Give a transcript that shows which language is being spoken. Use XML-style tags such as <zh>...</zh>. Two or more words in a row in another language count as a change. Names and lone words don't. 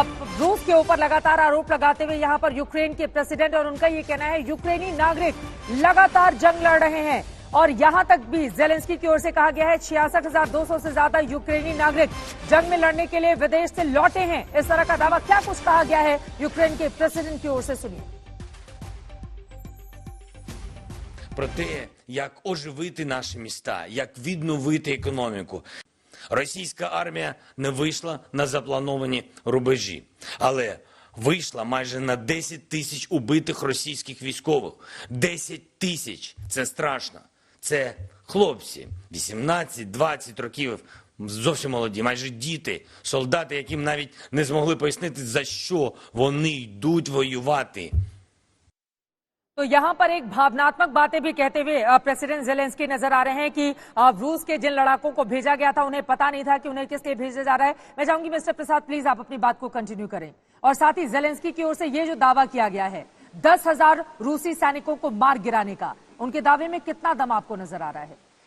<hi>रूस के ऊपर लगातार आरोप लगाते हुए यहाँ पर यूक्रेन के प्रेसिडेंट, और उनका ये कहना है यूक्रेनी नागरिक लगातार जंग लड़ रहे हैं। और यहां तक भी जेलेंस्की की ओर से कहा गया है 66,200 से ज्यादा यूक्रेनी नागरिक जंग में लड़ने के लिए विदेश से लौटे हैं। इस तरह का दावा क्या कुछ कहा गया है यूक्रेन के प्रेसिडेंट की ओर से, सुनिए।</hi> <uk>Про те, як оживити наші міста, як відновити економіку. Російська армія не вийшла на заплановані рубежі, але вийшла майже на 10 тисяч убитих російських військових. 10 тисяч – це страшно. Це хлопці 18-20 років, зовсім молоді, майже діти, солдати, яким навіть не змогли пояснити, за що вони йдуть воювати.</uk> <hi>तो यहां पर एक भावनात्मक बातें भी कहते हुए प्रेसिडेंट जेलेंस्की नजर आ रहे हैं कि रूस के जिन लड़ाकों को भेजा गया था उन्हें पता नहीं था कि उन्हें किस लिए भेजा जा रहा है। मैं चाहूंगी मिस्टर प्रसाद प्लीज आप अपनी बात को कंटिन्यू करें। और साथ ही जेलेंस्की की ओर से ये जो दावा किया गया है 10,000 रूसी सैनिकों को मार गिराने का, उनके दावे में कितना दम आपको नजर आ रहा है?</hi>